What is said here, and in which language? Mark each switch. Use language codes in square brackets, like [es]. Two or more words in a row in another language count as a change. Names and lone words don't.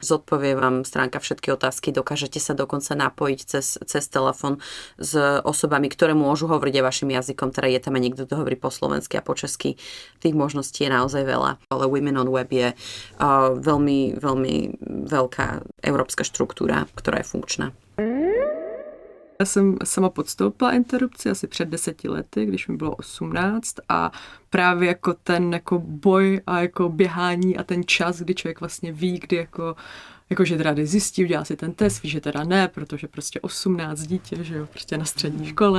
[sk] Zodpovie vám stránka všetky otázky, dokážete sa dokonca napojiť cez telefón s osobami, ktoré môžu hovoriť aj vašim jazykom, teda je tam aj niekto, kto hovorí po slovensky a po česky. Tých možností je naozaj veľa. Ale Women on Web je veľmi, veľmi veľká európska štruktúra, ktorá je funkčná. [cs] Já jsem sama podstoupila interrupci asi před 10 lety, když mi bylo 18 a právě jako ten jako boj a jako běhání a ten čas, kdy člověk vlastně ví, kdy jako že teda zjistí, udělá si ten test, ví, že teda ne, protože prostě 18 dítě, že jo, prostě na střední škole.